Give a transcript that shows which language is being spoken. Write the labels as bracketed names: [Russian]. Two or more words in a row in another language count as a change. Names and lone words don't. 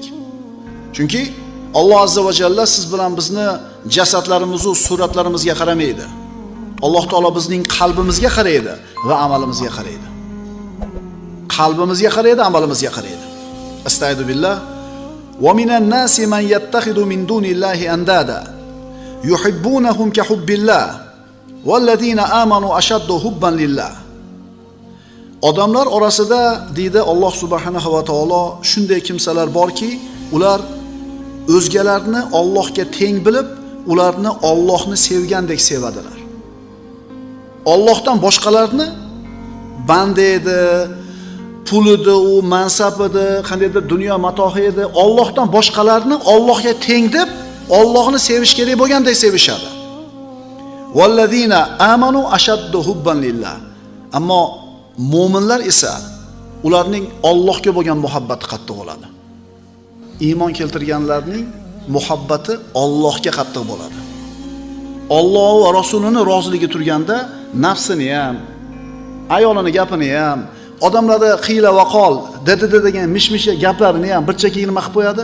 [Uzbek] Chunki Alloh [Arabic] عز وجل [Uzbek] siz bilan bizni jasadlarimiz va suratlarimizga qaramaydi. Alloh taolo bizning qalbimizga qaraydi va amalimizga qaraydi. Qalbimizga qaraydi, amalimizga qaraydi. Astagfirullah. [Arabic] ومن الناس من يتخذ من دون الله أندادا يحبونهم كحب الله والذين آمنوا أشد حبا لله. [Uzbek] Odamlar orasida deydi Alloh [Arabic] سبحانه وتعالى [Uzbek] shunday kimsalar borki, ular o'zgalarni Allohga teng bilib, ularni Allohni sevgandek sevadilar. Allohdan boshqalarni banda edi, pul edi, u mansab edi, qandaydir dunyo matohi edi, Allohdan boshqalarni Allohga teng deb, Allohni sevish kerak bo'lgandek sevishadi. [Arabic] والذين آمنوا أشد حبا لله. [Uzbek] Ammo mu'minlar esa ularning Allohga bo'lgan muhabbati qattiq bo'ladi. Iymon keltirganlarning muhabbati Allohga qattiq bo'ladi. Alloh va Rasulining roziligi turganda nafsini ham, ayolini gapini ham, odamlarda [Arabic] قيل وقال, [Uzbek] dedi degan mish-mish gaplarini ham bir chekka nima qilib qo'yadi?